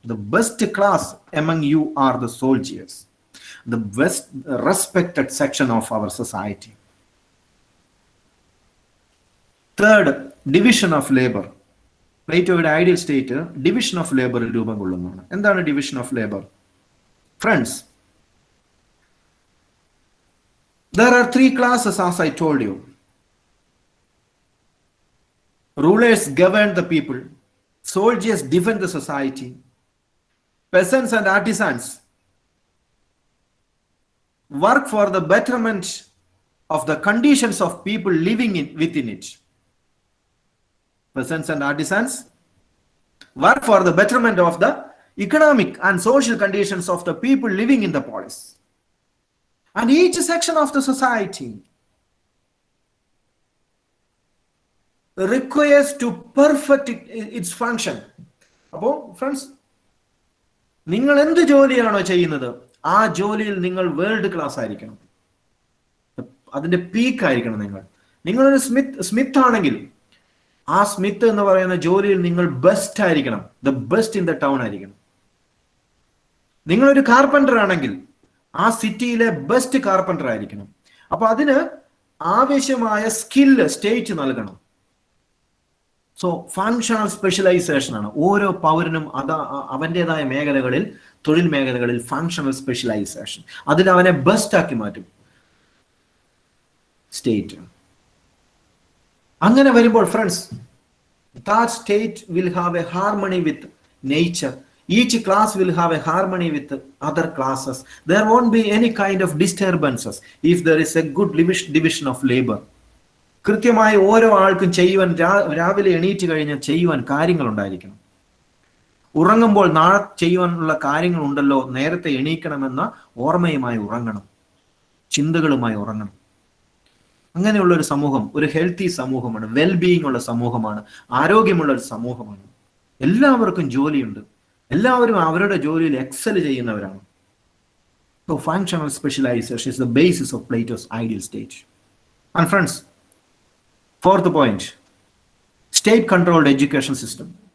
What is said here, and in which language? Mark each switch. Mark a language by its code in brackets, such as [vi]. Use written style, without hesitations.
[en] The best class among you are the soldiers, the best respected section of our society. Third, division of labour. [ml] പ്ലേറ്റോയുടെ ideal state division of labour രൂപം കൊള്ളുന്നതാണ്. എന്താണ് division of labour? [en] Friends, there are three classes as I told you. Rulers govern the people, soldiers defend the society, peasants and artisans work for the betterment of the conditions of people living within it. Peasants and artisans work for the betterment of the economic and social conditions of the people living in the polis. And each section of the society requires to perfect its function. [ml] അപ്പോൾ friends, നിങ്ങൾ എന്ത് ജോലിയാണോ ചെയ്യുന്നത് ആ ജോലിയിൽ നിങ്ങൾ world class ആയിരിക്കണം. അതിന്റെ peak ആയിരിക്കണം. നിങ്ങളൊരു സ്മിത്ത് ആണെങ്കിൽ ആ സ്മിത്ത് എന്ന് പറയുന്ന ജോലിയിൽ നിങ്ങൾ ബെസ്റ്റ് ആയിരിക്കണം. [en] the best in the town [ml] ആയിരിക്കണം. നിങ്ങളൊരു കാർപ്പന്റർ ആണെങ്കിൽ ആ സിറ്റിയിലെ ബെസ്റ്റ് കാർപ്പന്റർ ആയിരിക്കണം. അപ്പൊ അതിന് ആവശ്യമായ സ്കില്ല് സ്റ്റേറ്റ് നൽകണം. സോ ഫങ്ഷണൽ സ്പെഷ്യലൈസേഷൻ ആണ്. ഓരോ പൗരനും അവൻ്റെതായ മേഖലകളിൽ, തൊഴിൽ മേഖലകളിൽ ഫങ്ഷണൽ സ്പെഷ്യലൈസേഷൻ, അതിൽ അവനെ ബെസ്റ്റ് ആക്കി മാറ്റും സ്റ്റേറ്റ്. അങ്ങനെ വരുമ്പോൾ [en] Friends, that state will have a harmony with nature. Each class will have a harmony with other classes. There won't be any kind of disturbances if there is a good division of labor. [ml] കൃത്യമായി ഓരോ ആൾക്കും ചെയ്യുവാൻ, രാവിലെ എണീറ്റ് കഴിഞ്ഞാൽ ചെയ്യുവാൻ കാര്യങ്ങൾ ഉണ്ടായിരിക്കണം. ഉറങ്ങുമ്പോൾ നാളെ ചെയ്യുവാനുള്ള കാര്യങ്ങൾ ഉണ്ടല്ലോ, നേരത്തെ എണീക്കണമെന്ന ഓർമ്മയുമായി ഉറങ്ങണം, ചിന്തകളുമായി ഉറങ്ങണം. അങ്ങനെയുള്ള ഒരു സമൂഹം ഒരു ഹെൽത്തി സമൂഹമാണ്, വെൽബീയിങ് ഉള്ള സമൂഹമാണ്, ആരോഗ്യമുള്ള ഒരു സമൂഹമാണ്. എല്ലാവർക്കും ജോലിയുണ്ട്, എല്ലാവരും അവരുടെ ജോലിയിൽ എക്സൽ ചെയ്യുന്നവരാണ്. [en] So functional specialization is the basis of Plato's ideal state. And friends, fourth point, state controlled education system.